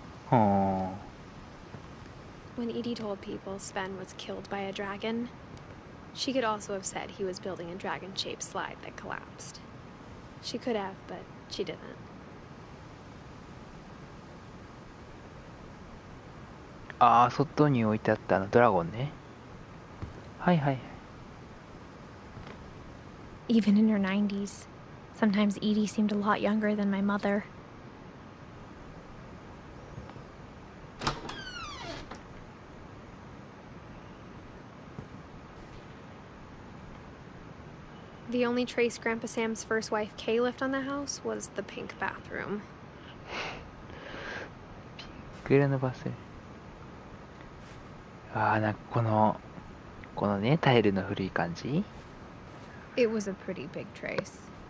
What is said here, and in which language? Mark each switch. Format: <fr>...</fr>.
<en>Oh. When Edie told people Sven was killed by a dragon, she could also have said he was building a dragon-shaped slide that collapsed. She could have, but she didn't.</en> <ja>ああ、外に置いてあったドラゴンね。はいはい。</ja> <en>Even in her 90s, Sometimes Edie seemed a lot younger than my mother. The only trace Grandpa Sam's first wife Kay left on the house was the pink bathroom.</en> <ja>ピンク色のバス。ああ、なんかこのね、タイルの古い感じ。</ja> <en>It was a pretty big trace.</en>